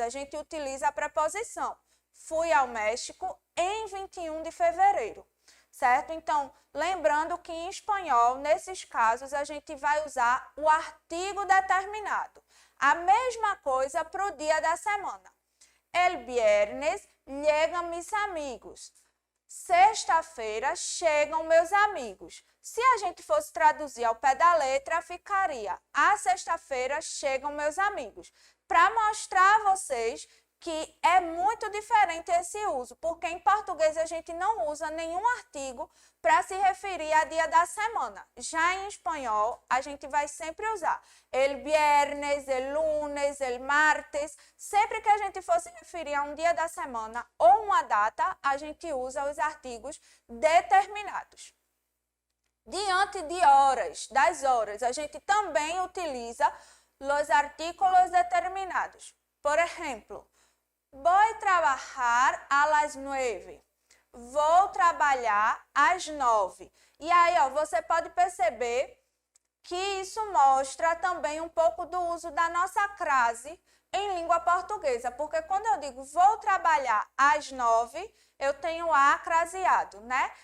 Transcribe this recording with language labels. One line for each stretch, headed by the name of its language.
Portuguese: A gente utiliza a preposição. Fui ao México em 21 de fevereiro. Certo? Então, lembrando que em espanhol, nesses casos, a gente vai usar o artigo determinado. A mesma coisa para o dia da semana.
Spanish: El viernes llegan mis amigos.
Portuguese: Sexta-feira chegam meus amigos. Se a gente fosse traduzir ao pé da letra, ficaria a sexta-feira chegam meus amigos. Para mostrar a vocês que é muito diferente esse uso, porque em português a gente não usa nenhum artigo para se referir a dia da semana. Já em espanhol, a gente vai sempre usar
Spanish: el viernes, el lunes, el martes.
Portuguese: Sempre que a gente for se referir a um dia da semana ou uma data, a gente usa os artigos determinados. Diante de horas, das horas, a gente também utiliza os artículos determinados.
Spanish: Por exemplo, voy trabajar a las 9.
Portuguese: Vou trabalhar às 9. E aí, ó, você pode perceber que isso mostra também um pouco do uso da nossa crase em língua portuguesa. Porque quando eu digo vou trabalhar às 9, eu tenho a craseado, né?